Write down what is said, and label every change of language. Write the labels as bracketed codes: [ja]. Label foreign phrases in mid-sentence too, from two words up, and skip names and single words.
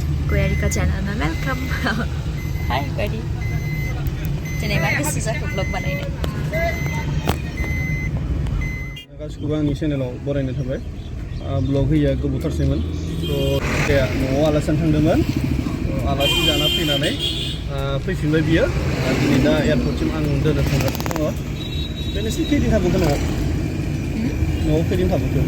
[en] Erika channel ma welcome. Hi everybody. [brx] Today ma Gaswikhwobw vlog banaino. Gaswikhwobw आंनि चेनेलाव बरायनाय थाबाय ब्लग होया गोबावथारसैमोन थ' दे न'आव आलासिनो थांदोंमोन आलासि जाना फैनानै फैफिनबाय बियो दिनै दा एयारपर्टसिम आं दोननो थांगासिनो दङ बे नोंसोर खैदिन थाबोखो न'आव खैदिन थाबोखो